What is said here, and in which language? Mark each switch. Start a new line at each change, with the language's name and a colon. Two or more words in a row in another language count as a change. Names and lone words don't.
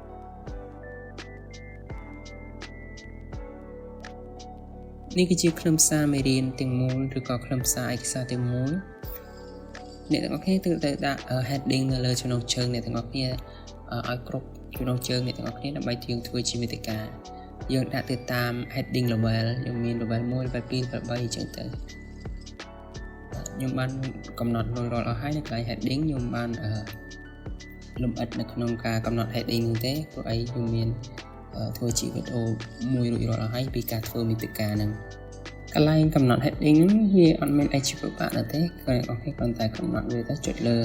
Khmer: នេះគឺជាខ្លឹមសារមេរៀនទាំងមូលឬក៏ខ្លឹមសារឯកសារទាំងមូលអ្នកទាំងអស់គ្នាត្រូវតែដាក់ heading នៅលើចំណងជើងអ្នកទាំងអស់គ្នាឲ្យគ្រប់ចំណងជើងអ្នកទាំងអស់គ្នាដើម្បីយើងធ្វើជាមេតិកាយើងដាក់ទៅតាម
English: heading level
Khmer: យើងមាន
English: level 1 level 2 level 3
Khmer: អញ្ចឹងទៅខ្ញុំបានកំណត់រួចរាល់អស់ហើយនៅកន្លែង heading ខ្ញុំបានលម្អិតនៅក្នុងការកំណត់ heading នោះទេព្រោះអីខ្ញុំមានធ្វើជាវីដេអូមួយរួចរាល់អស់ហើយពីការធ្វើមេតិកាហ្នឹងកន្លែងកំណត់ heading វាអត់មានអីជាពិបាកណាស់ទេគាត់អស់គ្នាគ្រាន់តែកំណត់វាទៅចុចលើ